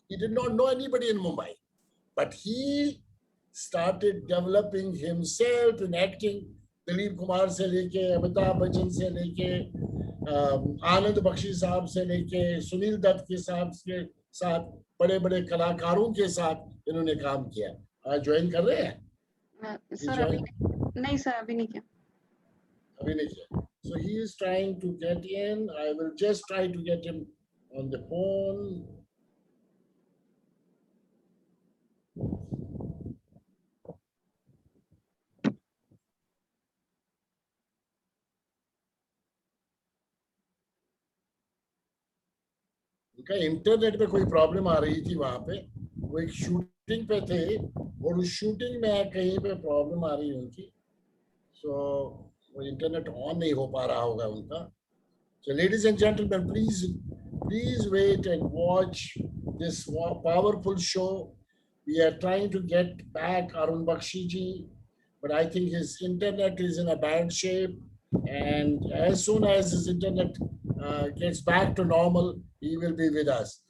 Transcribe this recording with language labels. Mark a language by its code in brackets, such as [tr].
[en] He did not know anybody in Mumbai, but he started developing himself in acting. [hi] Dilip Kumar से लेके अमिताभ बच्चन से लेके आनंद बख्शी साहब से लेके सुनील दत्त के साथ बड़े बड़े कलाकारों के साथ इन्होंने काम किया। आज ज्वाइन कर रहे हैं सर? अभी नहीं सर, अभी नहीं किया। अभी नहीं किया। [en] So he is trying to get in. I will just try to get him on the phone. [hi] उनका इंटरनेट पे कोई प्रॉब्लम आ रही थी वहां पे, वो एक शूटिंग पे थे और उस शूटिंग में कहीं पे प्रॉब्लम आ रही है उनकी, सो वो इंटरनेट ऑन नहीं हो पा रहा होगा उनका। [en] So ladies and gentlemen, please wait and watch this powerful show. We are trying to get back Arun Bakshi ji, but I think his internet is in a bad shape. And as soon as his internet gets back to normal, he will be with us.